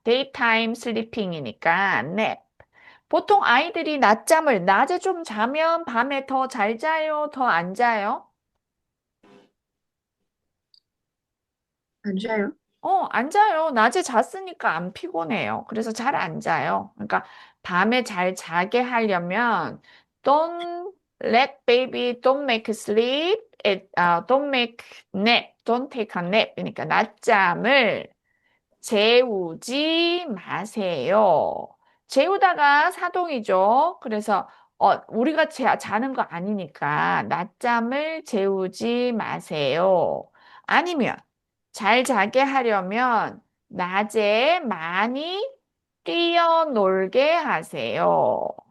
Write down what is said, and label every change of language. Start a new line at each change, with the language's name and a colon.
Korean: 데이타임 슬리핑이니까 냅. 보통 아이들이 낮잠을 낮에 좀 자면 밤에 더 잘 자요? 더 안 자요? 안 자요? 안 자요. 낮에 잤으니까 안 피곤해요. 그래서 잘 안 자요. 그러니까 밤에 잘 자게 하려면
English: don't let baby don't make sleep, don't make nap, don't take a nap.
Korean: 그러니까 낮잠을 재우지 마세요. 재우다가 사동이죠. 그래서 우리가 자는 거 아니니까 낮잠을 재우지 마세요. 아니면 잘 자게 하려면 낮에 많이 뛰어놀게 하세요.